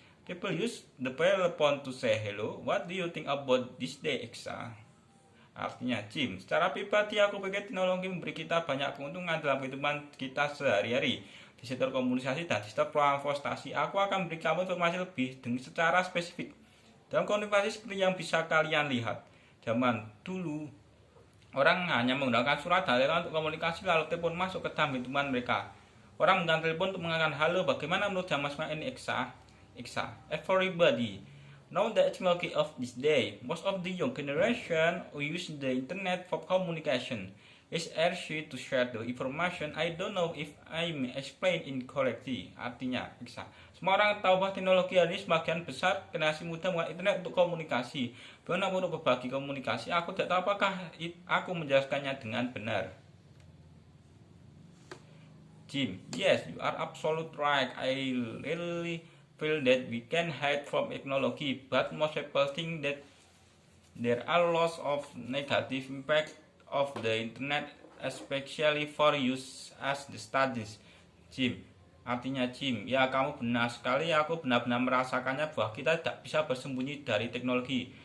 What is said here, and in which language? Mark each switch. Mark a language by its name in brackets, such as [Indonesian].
[English] People use the telephone to say hello. What do you think about this day, Exa? [Indonesian] Artinya, Jim, secara pribadi aku pikir teknologi memberi kita banyak keuntungan dalam kehidupan kita sehari-hari. Di sektor komunikasi dan di sektor transportasi, aku akan memberi kamu informasi lebih secara spesifik. Dalam komunikasi seperti yang bisa kalian lihat, zaman dulu, orang hanya menggunakan surat dan letter untuk komunikasi lalu telepon masuk ke dalam kehidupan mereka. Orang menggunakan telepon untuk mengatakan halo, bagaimana menurut zaman sekarang ini, Exa? [English] Everybody know the technology of this day. Most of the young generation who use the internet for communication. It's easy to share the information. I don't know if I may explain incorrectly. [Indonesian] Artinya, semua orang tahu bahwa teknologi ini sebagian besar generasi muda menggunakan internet untuk komunikasi. Bagaimana untuk berbagi komunikasi? Aku tidak tahu apakah aku menjelaskannya dengan benar. [English] Jim, yes, you are absolutely right. I really feel that we can hide from technology, but most people think that there are lots of negative impact of the internet, especially for use as the studies. [Indonesian] Jim, artinya Jim, ya kamu benar sekali, aku benar-benar merasakannya bahwa kita tidak bisa bersembunyi dari teknologi.